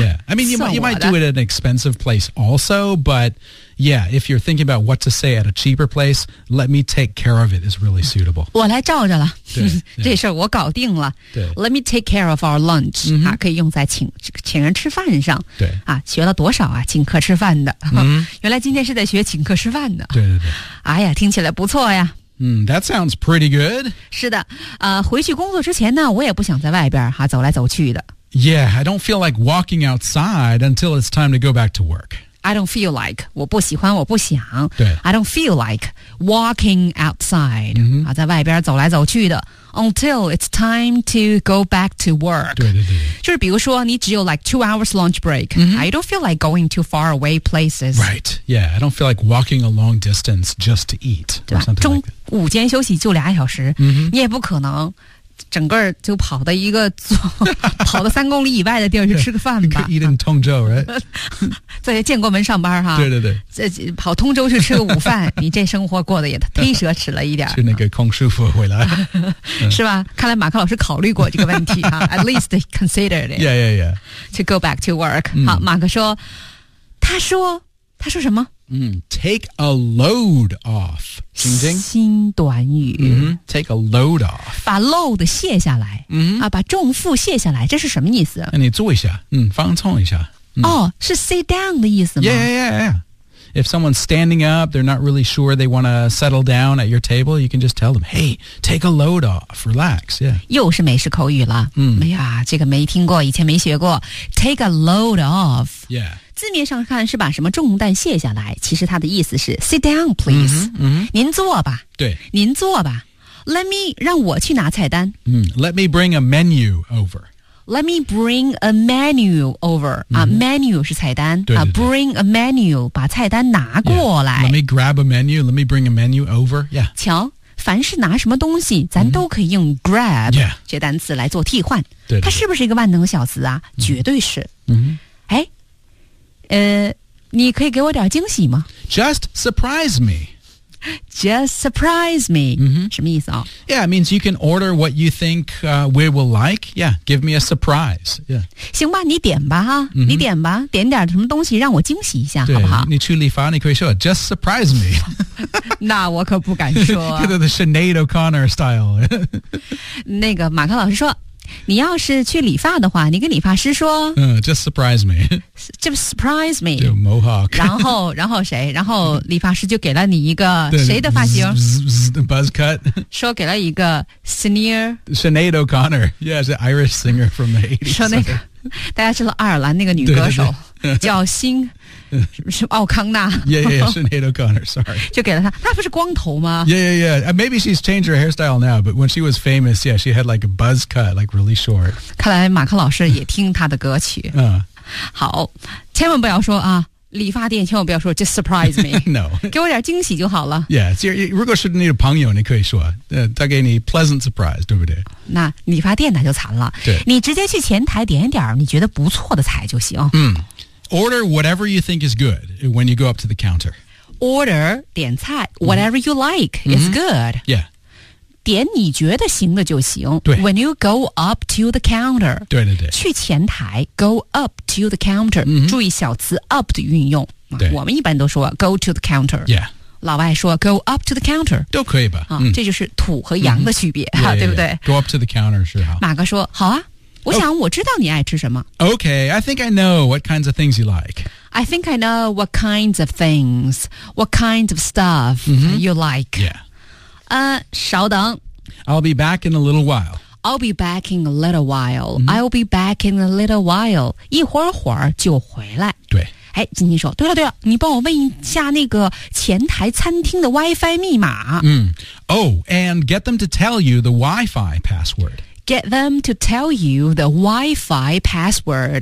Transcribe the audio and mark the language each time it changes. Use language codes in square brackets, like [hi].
[en] Yeah, I mean, you might do it at an expensive place also, but... Yeah, if you're thinking about what to say at a cheaper place, let me take care of it is really suitable. [zh] 我来照着了，对这事儿我搞定了。对 [en] let me take care of our lunch,、 mm-hmm. [zh] 啊、可以用在请人吃饭上。对啊，学了多少啊，请客吃饭的、 mm-hmm. 啊。原来今天是在学请客吃饭的。对对对。哎呀，听起来不错呀。 [en] That sounds pretty good. [zh] 是的，回去工作之前呢，我也不想在外边哈、啊、走来走去的。 [en] Yeah, I don't feel like walking outside until it's time to go back to work. I don't feel like, [zh] 我不喜欢我不想。对。 [en] I don't feel like walking outside,、 mm-hmm. [zh] 啊、在外边走来走去的。 [en] Until it's time to go back to work. [zh] 对对对。就是比如说你只有 [en] like 2 hours lunch break,、 mm-hmm. I don't feel like going to far away places. Right, yeah, I don't feel like walking a long distance just to eat. [zh] 对吧中午间休息就俩小时、 [en] mm-hmm. [zh] 你也不可能。整个就跑到一个跑到3公里以外的地儿去吃个饭吧。 [en] You could eat in 通州 right? [zh] 在建国门上班哈。对对对。跑通州去吃个午饭你这生活过得也忒奢侈了一点。去那个空师傅回来。是吧看来马克老师考虑过这个问题哈。 [en] At least considered it. Yeah, yeah, yeah. To go back to work.、Mm. [zh] 好马克说他说什么 [en] Take a load off. [zh] 听听新短语、 [en] mm-hmm. Take a load off. [zh] 把 load 卸下来、 [en] mm-hmm. [zh] 啊、把重负卸下来这是什么意思、哎、你坐一下、放松一下、是 sit down 的意思吗 [en] yeah, yeah, yeah, yeah. If someone's standing up, they're not really sure they want to settle down at your table, you can just tell them, hey, take a load off, relax.、Yeah. [zh] 又是美式口语了、哎呀这个没听过以前没学过 [en] Take a load off. Yeah. [zh] 字面上看是把什么重担卸下来其实它的意思是 [en] sit down please、 [zh] mm-hmm, mm-hmm. 您坐吧对您坐吧 let me 让我去拿菜单、 [en] mm-hmm. let me bring a menu over let me bring a menu over、mm-hmm. Menu [zh] 是菜单对对对、 [en] bring a menu [zh] 把菜单拿过来、 [en] yeah. let me grab a menu let me bring a menu over、yeah. [zh] 瞧凡是拿什么东西咱都可以用 grab、mm-hmm. [en] yeah. [zh] 这单词来做替换对对对它是不是一个万能小词啊、mm-hmm. 绝对是、 [en] mm-hmm. [zh] 哎你可以给我点惊喜吗 [en] Just surprise me. Just surprise me.、 Mm-hmm. [zh] 什么意思啊、 [en] 哦、Yeah, it means you can order what you think、we will like. Yeah, give me a surprise. Yeah. [zh] 行吧你点吧、 [en] mm-hmm. [zh] 你点吧点点什么东西让我惊喜一下好不好你去理发你可以说 [en] Just surprise me. [zh] 那我可不敢说。这是 Sinead O'Connor style. 那个马克老师说你要是去理发的话你跟理发师说、 [en] Just surprise me Just surprise me [zh] 就 Mohawk 然后谁然后理发师就给了你一个谁的发型 [en] Buzz cut [zh] 说给了一个 [en] Sinead O'Connor Yeah, she's an Irish singer from the 80s [zh] 说那个大家知道爱尔兰那个女歌手叫新是奥康纳 [en] Yeah, yeah, Sinead O'Connor, sorry [zh] 就给了她她不是光头吗 [en] Yeah, yeah, yeah Maybe she's changed her hairstyle now But when she was famous, yeah She had like a buzz cut, like really short [zh] 看来马克老师也听她的歌曲好千万不要说啊理发店千万不要说 [en] Just surprise me No [zh] 给我点惊喜就好了 Yeah, 如果是你的朋友你可以说他给你 pleasant surprise, 对不对那理发店那就惨了对你直接去前台点点你觉得不错的菜就行 [en] Order whatever you think is good when you go up to the counter. Order, [zh] 点菜 [en] whatever you like is good. Yeah. [zh] 点你觉得行的就行。对。 [en] When you go up to the counter. [zh] 对对对。去前台 [en] go up to the counter.、 Mm-hmm. [zh] 注意小词 up 的运用。对。我们一般都说 [en] go to the counter. Yeah. [zh] 老外说 [en] go up to the counter. [zh] 都可以吧。这就是土和洋的区别、 [en] yeah, [zh] 对不对 [en] yeah, yeah. Go up to the counter 是好。 [zh] 马哥说好啊。我想我知道你爱吃什么。 [en] Okay, I think I know what kinds of things you like. I think I know what kinds of things, what kinds of stuff、 mm-hmm. you like. Yeah. [zh] 稍等。 [en] I'll be back in a little while. I'll be back in a little while.、 Mm-hmm. I'll be back in a little while. [zh] 一会儿会儿就回来。对。哎，金金说，对了对了，你帮我问一下那个前台餐厅的 Wi-Fi 密码。 [en] Oh, and get them to tell you the Wi-Fi password. get them to tell you the Wi-Fi password.、